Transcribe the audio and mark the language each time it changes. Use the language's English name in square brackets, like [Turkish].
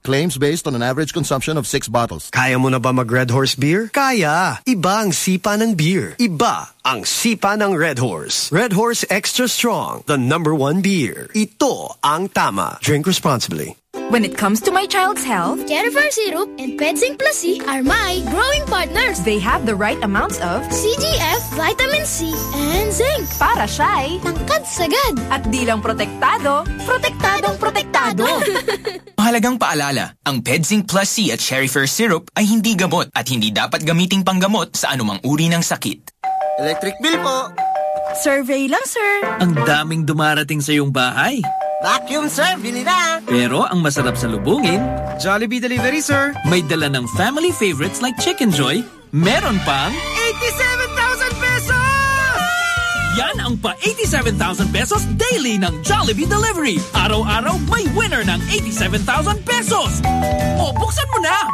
[English] Claims based on an average consumption of 6 bottles. [Filipino] Kaya mo na ba mag-Red Horse Beer? Kaya! Iba ang sipa ng beer. Iba ang sipa ng Red Horse. [English] Red Horse Extra Strong, the number one beer. [Filipino] Ito ang tama. [English] Drink responsibly. When it comes to my child's health, Genifar Syrup and Petzing Plus C are my growing partners. They have the right amounts of CGF, vitamin C, and zinc. [Filipino] Para siya'y tangkad sagad. At di lang protektado, protektadong protektado. Mahalagang paalala, ang Petzing Plus C at Cherryfer Syrup ay hindi gamot at hindi dapat gamiting panggamot sa anumang uri ng sakit. [English] Electric bill po. Survey lang, sir. [Filipino] Ang daming dumarating sa iyong bahay. Vacuum, sir. Bili na. Pero ang masarap sa lubungin, [English] Jollibee delivery, sir. [Filipino] May dala ng [English] family favorites like [Filipino] Chicken Joy, meron pang [English] 87,000 pesos! [Filipino] Yan ang pa 87,000 pesos daily ng Jollibee delivery. Araw-araw, may winner ng 87,000 pesos! O, buksan mo na!